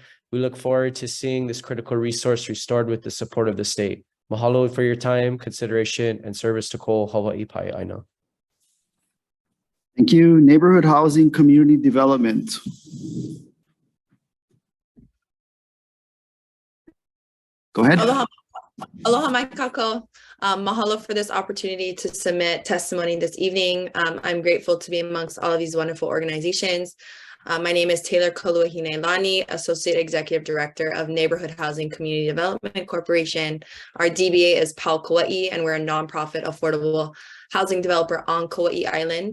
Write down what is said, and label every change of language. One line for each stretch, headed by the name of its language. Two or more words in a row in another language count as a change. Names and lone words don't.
English: We look forward to seeing this critical resource restored with the support of the state. Mahalo for your time, consideration, and service to
Hawaiian: ko Hawaii pai Aina.
English: Thank you. Neighborhood Housing Community Development. Go ahead.
Hawaiian: Aloha, aloha mai kako.
English: Mahalo for this opportunity to submit testimony this evening. I'm grateful to be amongst all of these wonderful organizations. My name is Taylor Koluahine-Lani, Associate Executive Director of Neighborhood Housing Community Development Corporation. Our DBA is PAL Kauai, and we're a nonprofit affordable housing developer on Kauai Island.